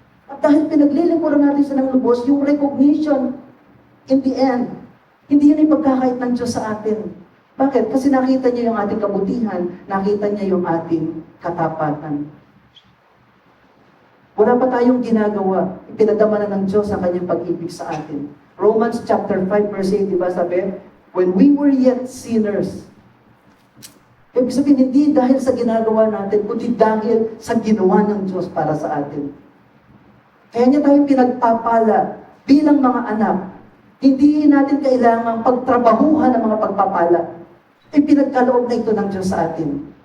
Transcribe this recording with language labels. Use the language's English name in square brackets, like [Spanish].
[Filipino] At dahil pinaglilingkuran natin siya ng lubos, yung recognition, in the end, hindi yun yung pagkakait ng Diyos sa atin. Bakit? Kasi nakita niya yung ating kabutihan, nakita niya yung ating katapatan. Wala pa tayong ginagawa, ipinadama na ng Diyos ang kanyang pag-ibig sa atin. Romans chapter 5 verse 8, di ba sabi? [English] When we were yet sinners. [Filipino] Ibig sabihin, hindi dahil sa ginagawa natin, kundi dahil sa ginawa ng Diyos para sa atin. Kaya niya tayo pinagpapala bilang mga anak. Hindi natin kailangang pagtrabahuhan ng mga pagpapala. Ipinagkaloob na ito ng Diyos sa atin.